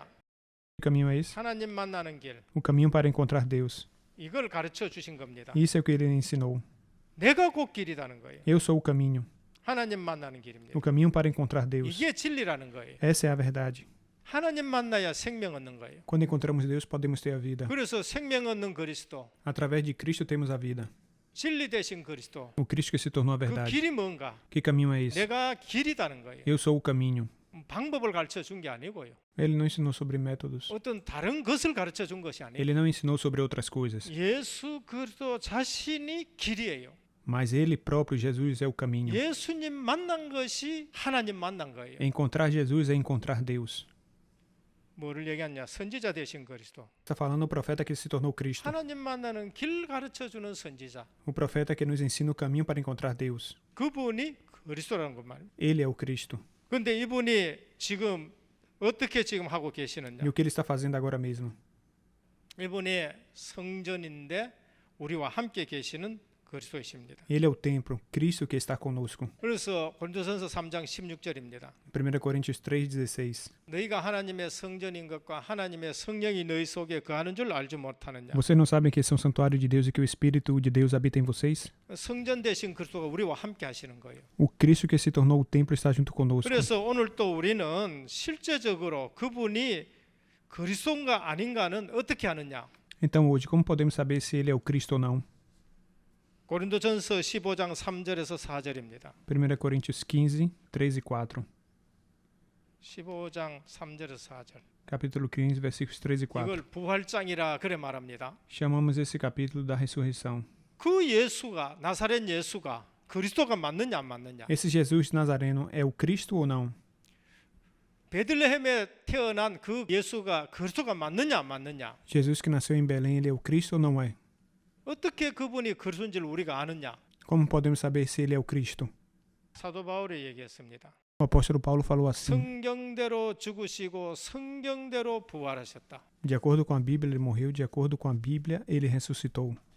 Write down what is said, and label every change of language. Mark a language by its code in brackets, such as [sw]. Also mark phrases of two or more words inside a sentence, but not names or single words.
[pt] Que caminho é esse? [ko] 하나님 만나는 길. [pt] O caminho para encontrar Deus. [ko] 이걸 가르쳐 주신 겁니다. [pt] Isso é o que ele ensinou. [ko] 내가 곧 길이라는 거예요. [pt] Eu sou o caminho. [ko] 하나님 만나는 길입니다. [pt] O caminho para encontrar Deus. [ko] 이게 진리라는 거예요. [pt] Essa é a verdade. [ko] 하나님 만나야 생명 얻는 거예요. [pt] Quando encontramos Deus, podemos ter a vida. [ko] 그래서 생명 얻는 그리스도, [pt] Através de Cristo temos a vida. [ko] 진리 되신 그리스도. [pt] O Cristo que se tornou a [ko] 그 [pt] verdade. [ko] 길이 뭔가? [pt] Que caminho é esse? [ko] 내가 길이다는 거예요. [pt] Eu sou o caminho. [ko] 방법을 가르쳐 준 게 아니고요. [pt] Ele não ensinou sobre métodos. [ko] 어떤 다른 것을 가르쳐 준 것이 아니에요. [pt] Ele não ensinou sobre outras coisas. [ko] 예수 그리스도 자신이 길이에요. [pt] Mas ele próprio, Jesus, é o caminho. [ko] 예수님 만난 것이 하나님 만난 거예요. [pt] Encontrar Jesus é encontrar Deus. [ko] 뭐를 얘기하냐? 선지자 되신 그리스도. [pt] Está falando o profeta que se tornou Cristo. [ko] 하나님 만나는 길 가르쳐 주는 선지자. [pt] O profeta que nos ensina o caminho para encontrar Deus. [ko] 그분이 그리스도라는 것 말이에요. [pt] Ele é o Cristo. [ko] 그런데 이분이 지금 어떻게 지금 하고 계시느냐? [pt] E o que ele está fazendo agora mesmo? [ko] 이분이 성전인데 우리와 함께 계시는 그리스도이십니다. [pt] Ele é o templo, Cristo que está conosco. [ko] 그래서 고린도전서 3장 16절입니다. [pt] 1 Coríntios 3:16. [ko] 너희가 하나님의 성전인 것과 하나님의 성령이 너희 속에 거하는 줄 알지 못하느냐? [pt] Vocês não sabem que são santuário de Deus e que o Espírito de Deus habita em vocês? [ko] 성전 대신 그리스도가 우리와 함께 하시는 거예요. [pt] O Cristo que se tornou o templo está junto conosco. [ko] 그래서 오늘 또 우리는 실제적으로 그분이 그리스도인가 아닌가는 어떻게 하느냐? [pt] Então hoje, como podemos saber se ele é o Cristo ou não? [ko] 고린도전서 15장 3절에서 4절입니다. [pt] 1 Coríntios 15, 3 e 4. [ko] 15장 3절에서 4절. [pt] Capítulo 15, versículos 3 e 4. [ko] 이걸 부활장이라 그래 말합니다. [pt] Chamamos esse capítulo da ressurreição. [ko] 그 예수가 나사렛 예수가 그리스도가 맞느냐 안 맞느냐? [pt] Esse Jesus Nazareno é o Cristo ou não? [ko] 베들레헴에 태어난 그 예수가 그리스도가 맞느냐 안 맞느냐? [pt] Jesus que nasceu em Belém, ele é o Cristo ou não é? [ko] 어떻게 그분이 그리스도인지를 우리가 아느냐? [pt] Como podemos saber se ele é o Cristo? [ko] 사도 바울이 얘기했습니다. [pt] O apóstolo Paulo falou assim: [ko] 성경대로 죽으시고 성경대로 부활하셨다. [pt] de acordo com a Bíblia, ele morreu, de acordo com a Bíblia, ele ressuscitou.